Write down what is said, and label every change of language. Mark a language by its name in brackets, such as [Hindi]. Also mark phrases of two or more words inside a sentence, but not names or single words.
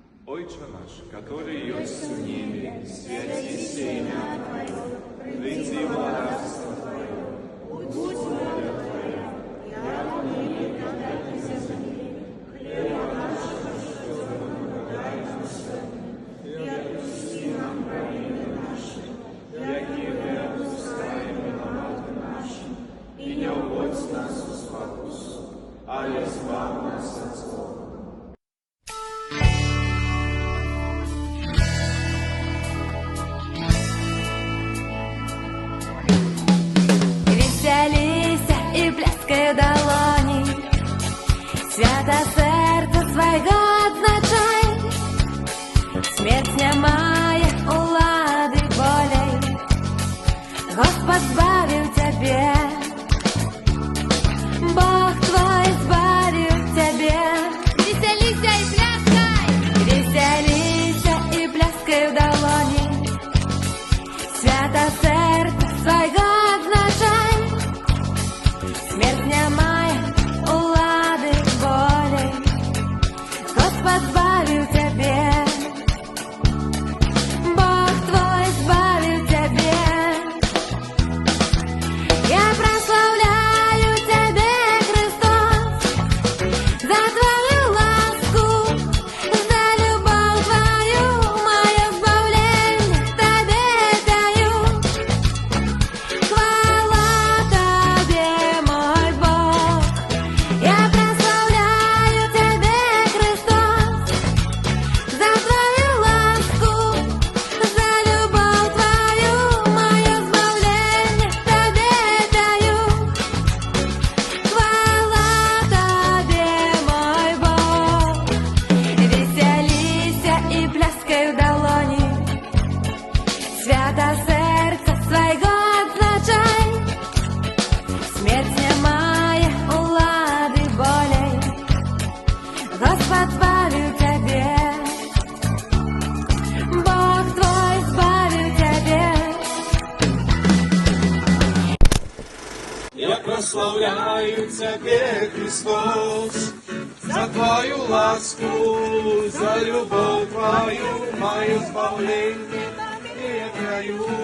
[Russian] Отче наш, который есть в небе, святится имя Твое, приди царство Твое, будь воля Твоя, яко на небе, так и на земле. Хлеба нашего насущного дай нам сегодня, и отпусти нам провины наши, яки мы отпускаем виноватым нашим, и не уводь нас в спокусу, але избавь нас от злого. [Belarusian] Веселися і пляскай долоні, свято серце свайго адзначай. Смерть не мае улады болей, Господь збавіў цябе, Бог твой збавіў цябе. Веселися і пляскай! Веселися і пляскай в долоні, свято серце свайго адзначай. Смерть не мае улады болей, Господь збавіў цябе, Бог твой збавіў цябе. Я прославляю цябе, Христос, за твою ласку, за любовь твою, мое збавленне табе даю. Хвала табе, мой Бог. Я прославляю цябе, Христос, за твою ласку, за любовь твою, мое збавленне табе даю. Хвала табе, мой Бог. Веселися і пляскай в долоні, свято серце свайго адзначай. Смерть не мае улады болей, Господь збавіў цябе, Бог твой збавіў цябе. [Russian] Я прославляю Тебе, Христос, за Твою ласку, за любовь Твою, мое избавление Тебе даю.